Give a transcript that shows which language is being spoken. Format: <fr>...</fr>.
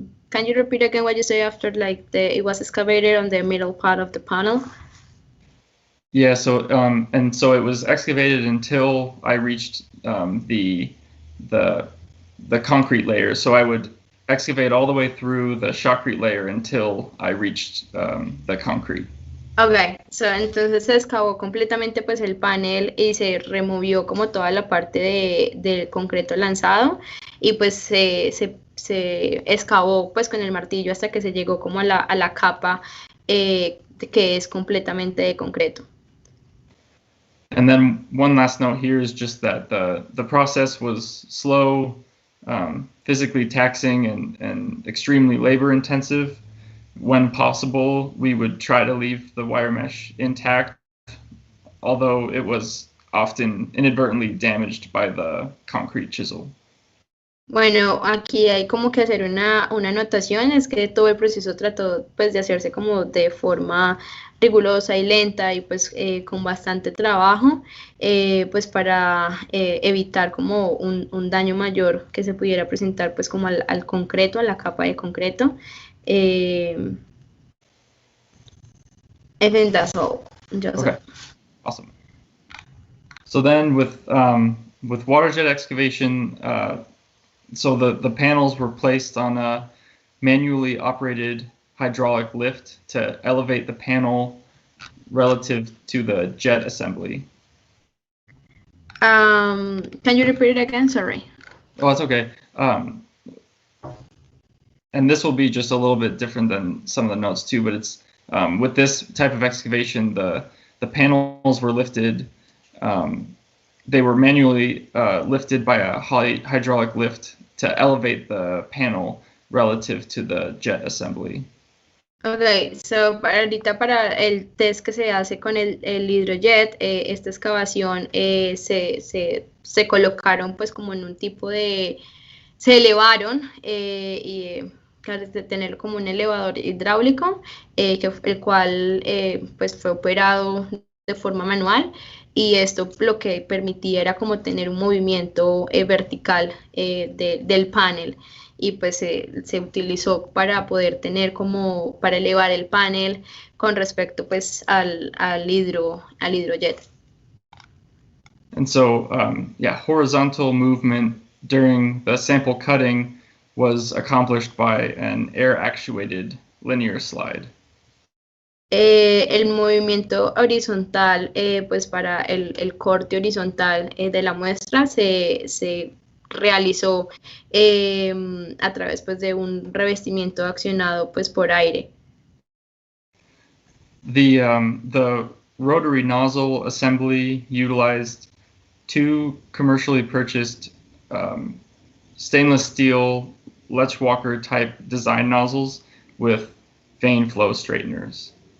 <en>Can you repeat again what you say after like it was excavated on the middle part of the panel? Yeah, so and so it was excavated until I reached the concrete layer. So I would excavate all the way through the shotcrete layer until I reached the concrete.</en> <es>Ok, so, entonces se excavó completamente pues el panel y se removió como toda la parte del concreto lanzado y pues se excavó pues con el martillo hasta que se llegó como a la capa, que es completamente de concreto.</es> <en>And then one last note here is just that the process was slow, physically taxing, and extremely labor intensive. When possible, we would try to leave the wire mesh intact, although it was often inadvertently damaged by the concrete chisel.</en> <es>Bueno, aquí hay como que hacer una anotación, es que todo el proceso trató pues de hacerse como de forma rigurosa y lenta y pues con bastante trabajo, pues para evitar como un daño mayor que se pudiera presentar pues como al concreto, a la capa de concreto.</es> <en>Eh, I think that's all, Joseph. Okay, awesome. So then with Waterjet excavation, so the panels were placed on a manually operated hydraulic lift to elevate the panel relative to the jet assembly. Can you repeat it again? Sorry. Oh, that's okay. And this will be just a little bit different than some of the notes too, but it's with this type of excavation, the panels were lifted. They were manually lifted by a hydraulic lift to elevate the panel relative to the jet assembly.</en> <es>Ok, so ahorita para el test que se hace con el hidrojet, esta excavación, se colocaron pues como en un tipo se elevaron, y claro, de tener como un elevador hidráulico, el cual pues fue operado de forma manual, y esto lo que permitía era como tener un movimiento vertical, del panel, y pues se utilizó para poder tener como para elevar el panel con respecto pues al hidrojet.</es> <en>And so, yeah, horizontal movement during the sample cutting was accomplished by an air-actuated linear slide.</en> <es>El movimiento horizontal, pues para el corte horizontal de la muestra se realizó a través pues de un revestimiento accionado pues por aire.</es> <en>The rotary nozzle assembly utilized two commercially purchased stainless steel Letchwalker type design nozzles with vein flow straighteners.</en>